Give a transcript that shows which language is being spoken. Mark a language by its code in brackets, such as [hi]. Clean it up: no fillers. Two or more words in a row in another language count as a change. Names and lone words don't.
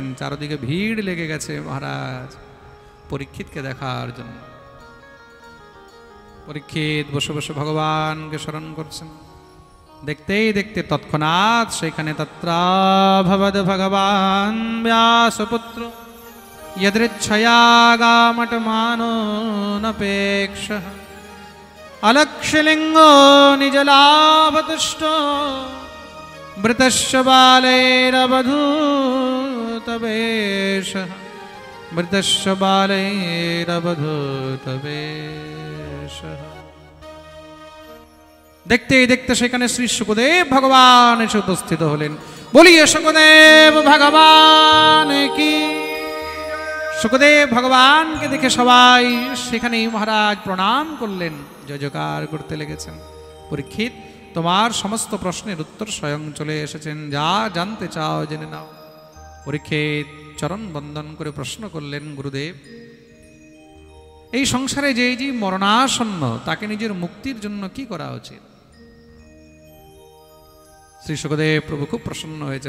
[bn] চারদিকে ভিড় লেগে গেছে মহারাজ পরীক্ষিতকে দেখার জন্য। পরীক্ষিত বসে বসে ভগবানকে স্মরণ করছেন। দেখতেই দেখতে তৎক্ষণাৎ সেখানে [sa] তত্রাভবদ ভগবান ব্যাসপুত্র यदृच्छयागामटमानो नपेक्षः अलक्ष्यलिङ्गो निजलाभतुष्टो मृतस्य बालैरवधूतवेषः मृतस्य बालैरवधूतवेषः। [bn] দেখতে দেখতে সেখানে শ্রী সুখদেব ভগবান এসে উপস্থিত হলেন। [hi] बोलिए सुखदेव भगवान की। [bn] সুখদেব ভগবান কে দেখে সবাই সেখানেই মহারাজ প্রণাম করলেন, জয় জয়কার করতে লেগেছেন। परीक्षित তোমার সমস্ত প্রশ্নের উত্তর স্বয়ং চলে এসেছেন, যা জানতে চাও জেনে নাও। পরীক্ষিত চরণ বন্দন করে প্রশ্ন করলেন, গুরুদেব এই সংসারে যে যে মরণাসন্ন তাকে নিজের মুক্তির জন্য কি করা উচিত? শ্রী সুখদেব প্রভু খুব প্রসন্ন হয়েছেন।